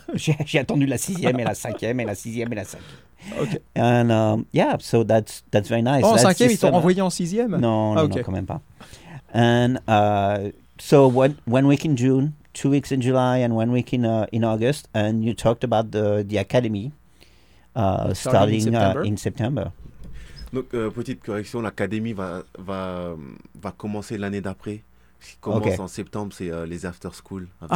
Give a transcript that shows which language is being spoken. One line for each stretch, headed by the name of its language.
French: J'ai attendu la sixième et la cinquième et la sixième et la cinquième.
English: Okay. And yeah, so that's very nice.
French: Oh, en cinquième, ils t'ont renvoyé en sixième? Non, quand même pas.
English: And so one week in June, 2 weeks in July, and 1 week in August, and you talked about the academy starting in September.
French: Donc, petite correction, l'académie va commencer l'année d'après. Ce qui commence en septembre, c'est les after school.